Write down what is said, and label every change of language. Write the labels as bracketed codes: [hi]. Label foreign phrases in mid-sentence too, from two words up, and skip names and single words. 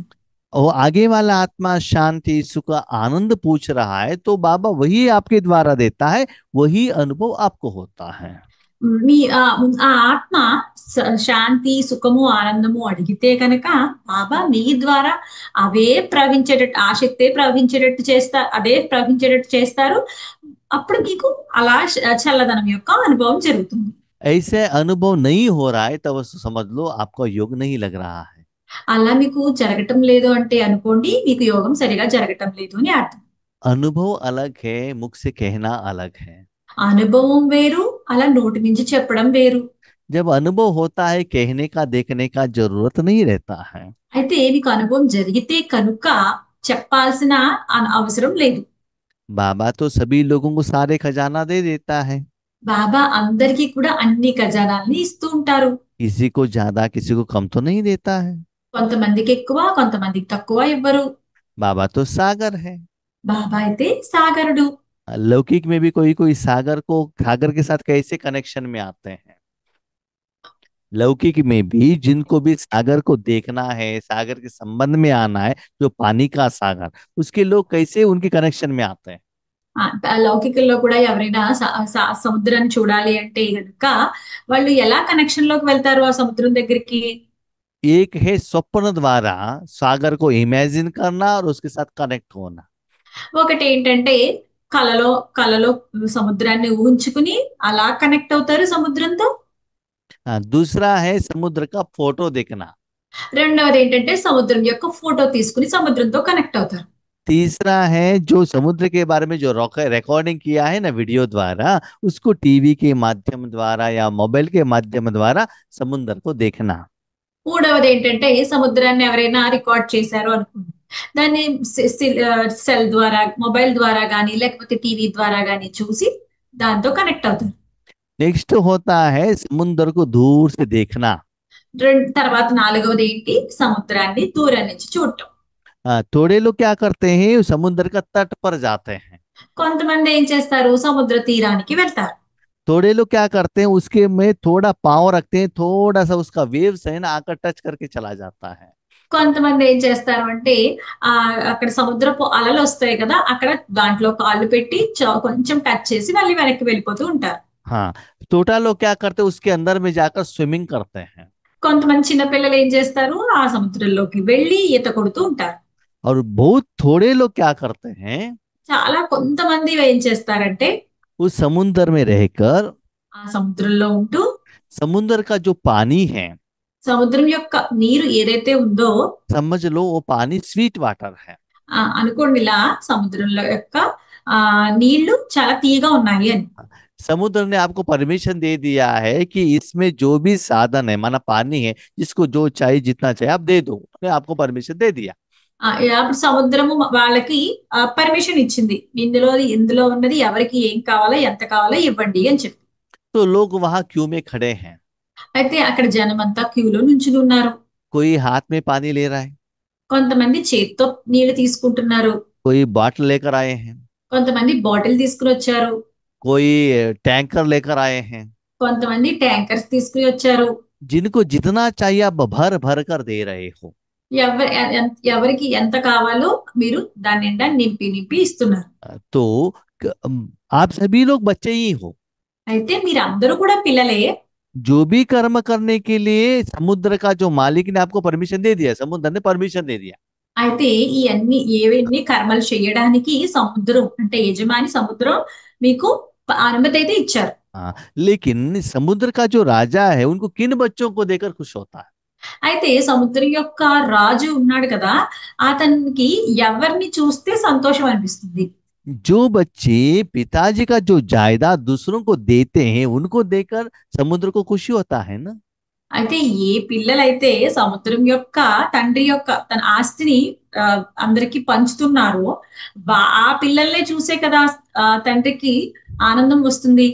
[hi] और आगे वाला आत्मा शांति सुख आनंद पूछ रहा है तो बाबा वही आपके द्वारा देता है, वही अनुभव आपको होता है। [te] మీ ఆ ఆత్మ శాంతి, సుఖము, ఆనందము అడిగితే కనుక బాబా మీ ద్వారా అవే ప్రవహించేటట్టు, ఆ శక్తే ప్రవహించేటట్టు చేస్తారు, అదే ప్రవహించేటట్టు చేస్తారు. అప్పుడు మీకు అలా చల్లదనం యొక్క అనుభవం జరుగుతుంది. [hi] ऐसे अनुभव नहीं हो रहा है तब समझ लो आपको योग नहीं लग रहा है। [te] అలా మీకు జరగటం లేదు అంటే అనుకోండి, మీకు యోగం సరిగా జరగటం లేదు అని అర్థం. [hi] अनुभव अलग है, मुख से कहना अलग है। [te] అనుభవం వేరు, అలా నోటి నుంచి చెప్పడం వేరు. [hi] जब अनुभव होता है कहने का देखने का जरूरत नहीं रहता है। [te] అయితే మీకు అనుభవం జరిగితే కనుక చెప్పాల్సిన అవసరం లేదు. [hi] बाबा तो सभी लोगों को सारे खजाना दे देता है। [te] బాబా అందరికీ కూడా అన్ని ఖజానాల్ని ఇస్తూ ఉంటారు. [hi] किसी को ज्यादा किसी को कम तो नहीं देता है। [te] కొంతమందికి ఎక్కువ, కొంతమందికి తక్కువ ఇవ్వరు. [hi] बाबा तो सागर है। [te] బాబా అయితే సాగరుడు. [hi] लौकिक में भी कोई कोई सागर के साथ कैसे कनेक्शन में आते हैं। लौकिक में भी जिनको भी सागर को देखना है, सागर के संबंध में आना है, जो पानी का सागर, उसके लोग कैसे उनके कनेक्शन में आते हैं। [te] లౌకికల్లో కూడా ఎవరైనా సముద్రాన్ని చూడాలి అంటే గనుక వాళ్ళు ఎలా కనెక్షన్ లోకి వెళ్తారు ఆ సముద్రం దగ్గరికి? [hi] एक है स्वप्न द्वारा सागर को इमेजिन करना और उसके साथ कनेक्ट होना। [te] ఒకటి ఏంటంటే కలలో కలలో సముద్రాన్ని ఊహించుకుని అలా కనెక్ట్ అవుతారు సముద్రంతో. [hi] दूसरा है समुद्र का फोटो देखना। [te] రెండవది ఏంటంటే సముద్రం యొక్క ఫోటో తీసుకుని సముద్రంతో కనెక్ట్ అవుతారు. [hi] तीसरा है जो समुद्र के बारे में जो रिकॉर्डिंग किया है ना वीडियो द्वारा, उसको टीवी के माध्यम द्वारा या मोबाइल के माध्यम द्वारा समुद्र को देखना। [te] మూడవది ఏంటంటే సముద్రాన్ని ఎవరైనా రికార్డ్ చేశారు అనుకోండి, దాన్ని సెల్ ద్వారా, మొబైల్ ద్వారా గానీ లేకపోతే టీవీ ద్వారా గానీ చూసి దాంతో కనెక్ట్ అవుతారు. [hi] नेक्स्ट होता है समुद्र को दूर से देखना। [te] తర్వాత నాలుగవది ఏంటి? సముద్రాన్ని దూరం నుంచి చూడటం. [hi] थोड़े लोग क्या करते हैं, समुद्र का तट पर जाते हैं। [te] కొంతమంది ఏం చేస్తారు? సముద్ర తీరానికి వెళ్తారు. [hi] थोड़े लोग क्या करते हैं, उसके में थोड़ा पाँव रखते हैं, थोड़ा सा उसका वेव्स है ना आकर टच करके चला जाता है। [te] కొంతమంది ఏం చేస్తారు అంటే ఆ అక్కడ సముద్రపు అలలు వస్తాయి కదా, అక్కడ దాంట్లో కాళ్ళు పెట్టి కొంచెం టచ్ చేసి మళ్ళీ వెనక్కి వెళ్ళిపోతూ ఉంటారు. [hi] हाँ, छोटा लोग क्या करते हैं, उसके अंदर में जाकर स्विमिंग करते हैं। [te] కొంతమంది చిన్నపిల్లలు ఏం చేస్తారు? ఆ సముద్రంలోకి వెళ్ళి ఈత కొడుతూ ఉంటారు. [hi] और बहुत थोड़े लोग क्या करते हैं, [te] చాలా కొంతమంది ఏం చేస్తారంటే [hi] उस समुद्र में रहकर [te] ఆ సముద్రంలో ఉంటూ [hi] समुद्र का जो पानी है, [te] సముద్రం యొక్క నీరు ఏదైతే ఉందో, [hi] समझ लो वो पानी [en] sweet water [hi] है। [te] అనుకోండి ఇలా సముద్రంలో యొక్క నీళ్లు చాలా తీయగా ఉన్నాయి అని. [hi] समुद्र ने आपको परमिशन दे दिया है कि इसमें जो भी साधन है, माना पानी है, जिसको जो चाहिए जितना चाहिए आप दे दो, उसने आपको परमिशन दे दिया। [te] అప్పుడు సముద్రము వాళ్ళకి పర్మిషన్ ఇచ్చింది, ఇందులో ఉన్నది ఎవరికి ఏం కావాలో ఎంత కావాలో ఇవ్వండి అని చెప్పి. [hi] तो लोग वहां क्यू में खड़े हैं। [te] అయితే అక్కడ జనం అంతా క్యూలో నుంచుని ఉన్నారు. [hi] कोई हाथ में पानी ले रहा है, [te] కొంతమంది చేత్తో నీళ్లు తీసుకుంటున్నారు. [hi] कोई बॉटल लेकर आए हैं, [te] కొంతమంది బాటిల్ తీసుకుని వచ్చారు. [hi] कोई टैंकर लेकर आए हैं। [te] కొంతమంది ట్యాంకర్స్ తీసుకుని వచ్చారు. [hi] जिनको जितना चाहिए आप भर भर कर दे रहे हो। [te] ఎవరికి ఎంత కావాలో మీరు దాని నిండా నింపి నింపి ఇస్తున్నారు. [hi] तो आप सभी लोग बच्चे ही हो। [te] అయితే మీరు అందరూ కూడా పిల్లలే. [hi] जो भी कर्म करने के लिए समुद्र का जो मालिक ने आपको परमिशन दे दिया, समुद्र ने परमिशन दे दिया। [te] అయితే ఈ ఏవన్నీ కర్మలు చేయడానికి సముద్రం అంటే యజమాని సముద్రం మీకు అనుమతి అయితే ఇచ్చారు. [hi] हाँ, लेकिन समुद्र का जो राजा है उनको किन बच्चों को देकर खुश होता है। [te] అయితే సముద్రం యొక్క రాజు ఉన్నాడు కదా, అతనికి ఎవరిని చూస్తే సంతోషం అనిపిస్తుంది? [hi] जो बच्चे पिताजी का जो जायदाद दूसरों को देते हैं उनको देकर समुद्र को खुशी होता है ना। [te] అయితే ఏ పిల్లలైతే సముద్రం యొక్క తండ్రి యొక్క తన ఆస్తిని అందరికి పంచుతున్నారో ఆ పిల్లల్నే చూసే కదా తండ్రికి ఆనందం వస్తుంది.